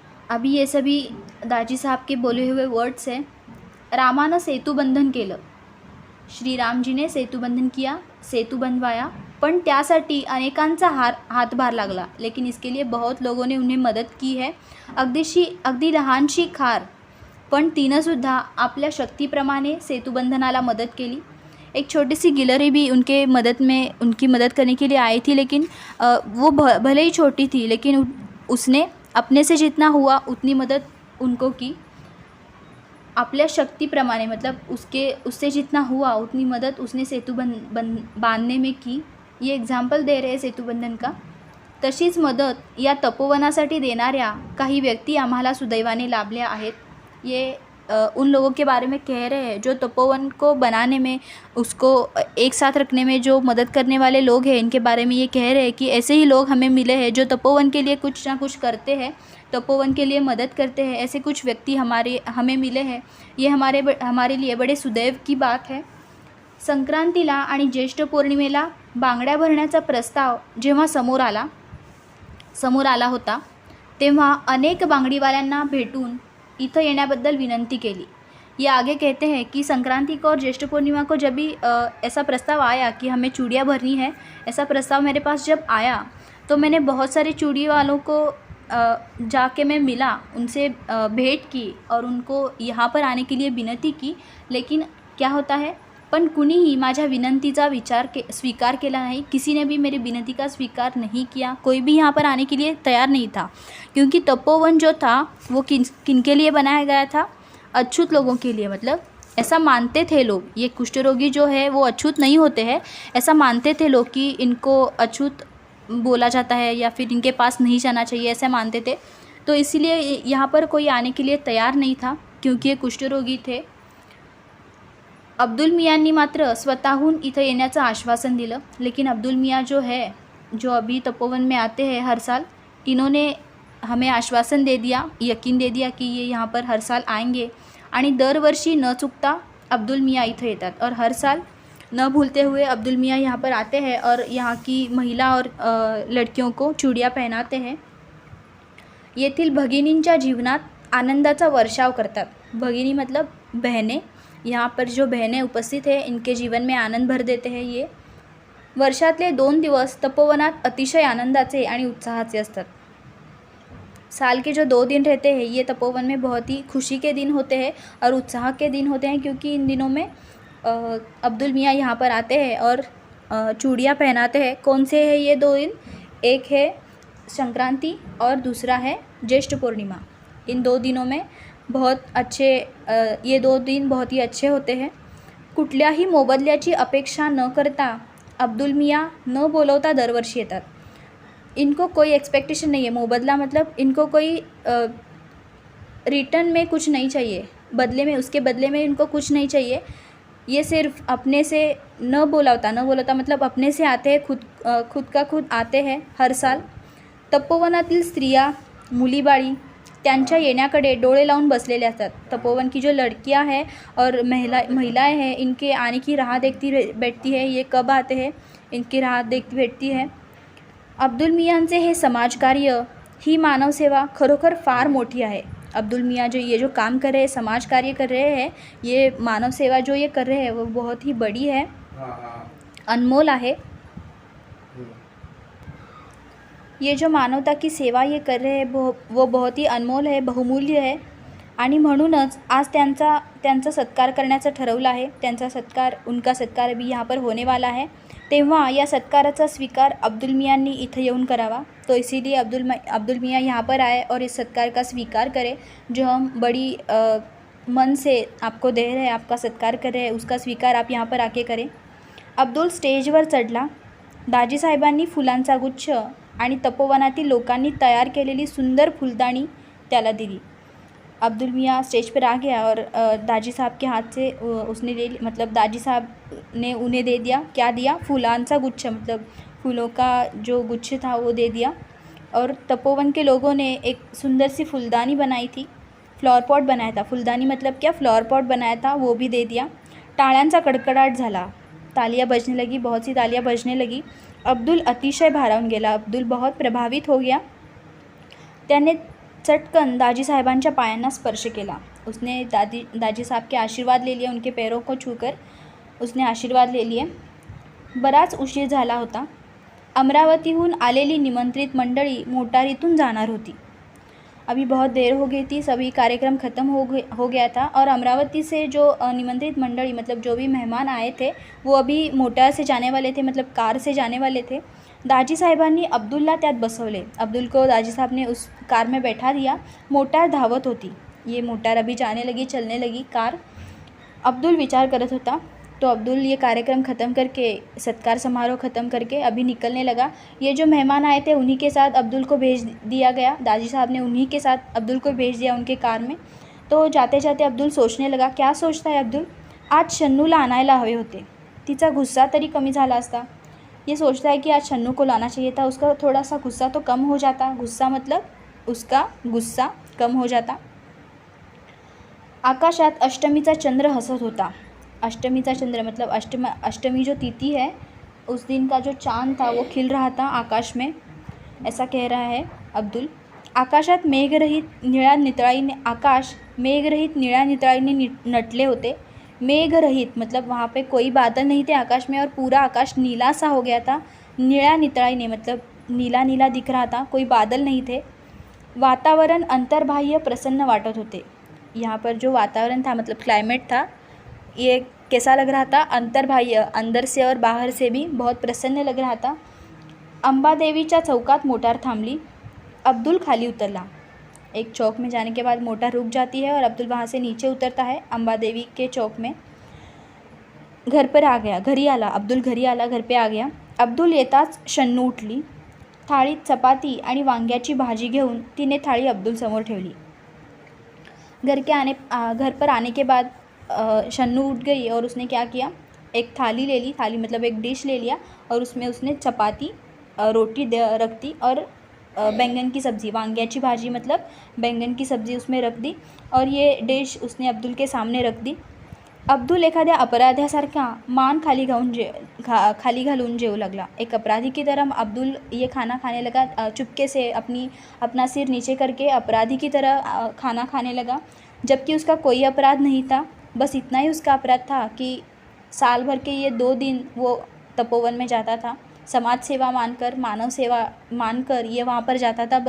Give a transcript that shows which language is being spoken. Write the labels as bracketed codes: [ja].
[hi] अभी ये सभी दाजी साहब के बोले हुए वर्ड्स हैं। [mr] रामानं सेतुबंधन केलं, [hi] श्रीरामजीने सेतुबंधन किया, सेतु बनवाया, [mr] पण त्यासाठी अनेकांचा हातभार लागला, [hi] लेकिन इसके लिए बहुत लोगों ने उन्हें मदद की है। [mr] अगदी लहानशी खार, पण तिनंसुद्धा आपल्या शक्तीप्रमाणे सेतुबंधनाला मदत केली। [hi] एक छोटी सी गिलहरी भी उनकी मदद करने के लिए आई थी, लेकिन वो भले ही छोटी थी, लेकिन उसने अपने से जितना हुआ उतनी मदद उनको की। [mr] आपल्या शक्तीप्रमाणे [hi] मतलब उससे जितना हुआ उतनी मदद उसने सेतु बांधने में की। ये एग्जाम्पल दे रहे सेतुबंधन का। [mr] तशीच मदत या तपोवनासाठी देणाऱ्या काही व्यक्ती आम्हाला सुदैवाने लाभल्या आहेत। [hi] ये उन लोगों के बारे में कह रहे हैं जो तपोवन को बनाने में, उसको एक साथ रखने में जो मदद करने वाले लोग हैं। इनके बारे में ये कह रहे हैं कि ऐसे ही लोग हमें मिले हैं जो तपोवन के लिए कुछ ना कुछ करते हैं, तपोवन के लिए मदद करते हैं। ऐसे कुछ व्यक्ती हमें मिले हैं। ये हमारे लिए बड़े सुदैव की बात है। [mr] संक्रांतीला आणि ज्येष्ठ पौर्णिमेला बांगड्या भरण्याचा प्रस्ताव जेव्हा समोर आला होता, तेव्हा अनेक बांगडीवाल्यांना भेटून इथं येण्याबद्दल विनंती केली। [hi] ये आगे कहते हैं कि संक्रांति को और ज्येष्ठ पूर्णिमा को जब भी ऐसा प्रस्ताव आया कि हमें चूड़ियाँ भरनी है, ऐसा प्रस्ताव मेरे पास जब आया तो मैंने बहुत सारे चूड़ी वालों को जाके मैं मिला, उनसे भेंट की और उनको यहाँ पर आने के लिए विनंती की। लेकिन क्या होता है, [mr] पण कुणीही माझ्या विनंतीचा स्वीकार केला नहीं। [hi] किसी ने भी मेरी विनंती का स्वीकार नहीं किया। कोई भी यहाँ पर आने के लिए तैयार नहीं था, क्योंकि तपोवन जो था वो किन के लिए बनाया गया था? अछूत लोगों के लिए। मतलब ऐसा मानते थे लोग, ये कुष्ठ रोगी जो है वो अछूत नहीं होते हैं। ऐसा मानते थे लोग कि इनको अछूत बोला जाता है या फिर इनके पास नहीं जाना चाहिए, ऐसे मानते थे। तो इसीलिए यहाँ पर कोई आने के लिए तैयार नहीं था, क्योंकि ये कुष्ठ रोगी थे। [mr] अब्दुल मियांनी मात्र स्वतःहून इथं येण्याचं आश्वासन दिलं। [hi] लेकिन अब्दुल मियाँ जो है, जो अभी तपोवन में आते हैं हर साल, इन्होंने हमें आश्वासन दे दिया, यकीन दे दिया कि ये यहाँ पर हर साल आएंगे। [mr] आणि दरवर्षी न चुकता अब्दुल मियाँ इथं येतात [hi] और हर साल न भूलते हुए अब्दुल मियाँ यहाँ पर आते हैं और यहाँ की महिला और लड़कियों को चूड़ियाँ पहनाते हैं। [mr] येथील भगिनींच्या जीवनात आनंदाचा वर्षाव करतात। [hi] भगिनी मतलब बहनें। यहाँ पर जो बहनें उपस्थित हैं, इनके जीवन में आनंद भर देते हैं। [mr] ये वर्षातले 2 दिवस तपोवनात अतिशय आनंदाचे आणि उत्साहाचे असतात। [hi] साल के जो 2 दिन रहते हैं, ये तपोवन में बहुत ही खुशी के दिन होते हैं और उत्साह के दिन होते हैं, क्योंकि इन दिनों में अब्दुल मियाँ यहाँ पर आते हैं और चूड़ियाँ पहनाते हैं। कौन से हैं ये 2 दिन? एक है संक्रांति और दूसरा है ज्येष्ठ पूर्णिमा। इन 2 दिनों में ये 2 दिन बहुत ही अच्छे होते हैं। [mr] कुठल्याही मोबदल्याची अपेक्षा न करता अब्दुल मियाँ न बोलवता दरवर्षी येतात। [hi] इनको कोई एक्सपेक्टेशन नहीं है। मोबदला मतलब इनको कोई रिटर्न में कुछ नहीं चाहिए, उसके बदले में इनको कुछ नहीं चाहिए। ये सिर्फ अपने से [mr] न बोलावता [hi] मतलब अपने से आते हैं, खुद का खुद आते हैं हर साल। [mr] तपोवनातील स्त्रिया, मुलीबाळी त्यांच्या येण्याकडे डोळे लावून बसलेले असतात। [hi] तपोवन की जो लड़कियां हैं और महिलाएं हैं, इनके आने की राह देखती बैठती है। ये कब आते हैं, इनकी राह देखती बैठती है। [mr] अब्दुल मियांचे हे समाजकार्य, ही मानव सेवा खरोखर फार मोठी आहे। [hi] अब्दुल मियाँ जो काम कर रहे हैं, समाज कार्य कर रहे हैं, ये मानव सेवा जो ये कर रहे हैं वो बहुत ही बड़ी है, अनमोल है। ये जो मानवता की सेवा ये कर रहे हैं वो बहुत ही अनमोल है, बहुमूल्य है। [mr] आणि म्हणूनच आज त्यांचा सत्कार करण्याचं ठरवलं आहे। [hi] उनका सत्कार अभी यहाँ पर होने वाला है। [mr] तेव्हा या सत्काराचा स्वीकार अब्दुल मियांनी इथं येऊन करावा। [hi] तो इसीलिए अब्दुल मियाँ यहाँ पर आए और इस सत्कार का स्वीकार करें, जो हम बड़ी मन से आपको दे रहे हैं, आपका सत्कार कर रहे हैं, उसका स्वीकार आप यहाँ पर आके करें। [mr] अब्दुल स्टेजवर चढला। दाजी साहेबांनी फुलांचा गुच्छ आणि तपोवनातील लोकांनी तयार केलेली सुंदर फुलदाणी त्याला दिली। [hi] अब्दुल मियाँ स्टेज पर आ गया और दाजी साहब के हाथ से उसने ले ली, मतलब दाजी साहब ने उन्हें दे दिया। क्या दिया? [mr] फूलांचा गुच्छ, [hi] मतलब फूलों का जो गुच्छ था वो दे दिया। और तपोवन के लोगों ने एक सुंदर सी फूलदानी बनाई थी, फ्लावर पॉट बनाया था। फूलदानी मतलब क्या, फ्लावर पॉट बनाया था, वो भी दे दिया। [mr] टाळ्यांचा कडकडाट झाला, [hi] तालियां बजने लगी, बहुत सी तालियां बजने लगी। [mr] अब्दुल अतिशय भारावून गेला. [hi] अब्दुल बहुत प्रभावित हो गया. [mr] त्याने चटकन दाजी साहेबांच्या पायांना स्पर्श केला. [hi] उसने दाजी साहब के आशीर्वाद ले लिए. उनके पैरों को छूकर उसने आशीर्वाद ले लिए. [mr] बराच उशीर झाला होता. अमरावतीहून आलेली निमंत्रित मंडळी मोटारीतून जाणार होती. [hi] अभी बहुत देर हो गई थी. सभी कार्यक्रम ख़त्म हो गया था और अमरावती से जो निमंत्रित मंडली मतलब जो भी मेहमान आए थे वो अभी मोटार से जाने वाले थे, मतलब कार से जाने वाले थे. [mr] दाजी साहेबांनी अब्दुलला त्यात बसवले. [hi] अब्दुल को दाजी साहब ने उस कार में बैठा दिया. [mr] मोटार धावत होती. [hi] ये मोटार अभी जाने लगी, चलने लगी कार. [mr] अब्दुल विचार करत होता. [hi] तो अब्दुल ये कार्यक्रम ख़त्म करके, सत्कार समारोह ख़त्म करके अभी निकलने लगा. ये जो मेहमान आए थे उन्हीं के साथ अब्दुल को भेज दिया गया. दाजी साहब ने उन्हीं के साथ अब्दुल को भेज दिया उनके कार में. तो जाते जाते अब्दुल सोचने लगा. क्या सोचता है अब्दुल? [mr] आज शन्नूला आणायला हवे होते. तिचा गुस्सा तरी कमी झाला असता. [hi] ये सोचता है कि आज शन्नू को लाना चाहिए था. उसका थोड़ा सा गुस्सा तो कम हो जाता. गुस्सा मतलब उसका गुस्सा कम हो जाता. [mr] आकाशात अष्टमीचा चंद्र हसत होता. [hi] अष्टमी का चंद्र मतलब अष्टमी जो तिथि है उस दिन का जो चांद था वो खिल रहा था आकाश में, ऐसा कह रहा है अब्दुल. [mr] आकाशात मेघरहित निळ्या नितळाईने, आकाश मेघरहित निळ्या नितळाईने नटले होते. [hi] मेघरहित मतलब वहाँ पे कोई बादल नहीं थे आकाश में और पूरा आकाश नीला सा हो गया था. [mr] निळ्या नितळाईने [hi] मतलब नीला नीला दिख रहा था, कोई बादल नहीं थे. [mr] वातावरण अंतर्बाह्य प्रसन्न वाटत होते. [hi] यहाँ पर जो वातावरण था मतलब क्लाइमेट था ये कैसा लग रहा था? अंतर्बाह्य, अंदर से और बाहर से भी बहुत प्रसन्न लग रहा था. [mr] अंबादेवीच्या चौकात मोटार थांबली. अब्दुल खाली उतरला. [hi] एक चौक में जाने के बाद मोटार रुक जाती है और अब्दुल वहाँ से नीचे उतरता है अंबादेवी के चौक में. घर पर आ गया, [mr] घरी आला. अब्दुल घरी आला, [hi] घर पे आ गया. [mr] अब्दुल येताच शन्नू उठली. थाळीत चपाती आणि वांग्याची भाजी घेऊन तिने थाळी अब्दुल समोर ठेवली. [hi] घर पर आने के बाद शन्नू उठ गई और उसने क्या किया, एक थाली ले ली. थाली मतलब एक डिश ले लिया और उसमें उसने चपाती, रोटी रख दी और बैंगन की सब्ज़ी, [mr] वांग्याची भाजी [hi] मतलब बैंगन की सब्ज़ी उसमें रख दी और ये डिश उसने अब्दुल के सामने रख दी. [mr] अब्दुल एखाद्या अपराध्यासारखा मान खाली घालून जेवू लागला. [hi] एक अपराधी की तरह अब्दुल ये खाना खाने लगा. चुपके से अपना सिर नीचे करके अपराधी की तरह खाना खाने लगा, जबकि उसका कोई अपराध नहीं था. बस इतना ही उसका अपराध था कि साल भर के ये 2 दिन वो तपोवन में जाता था. समाज सेवा मानकर, मानव सेवा मानकर ये वहाँ पर जाता था.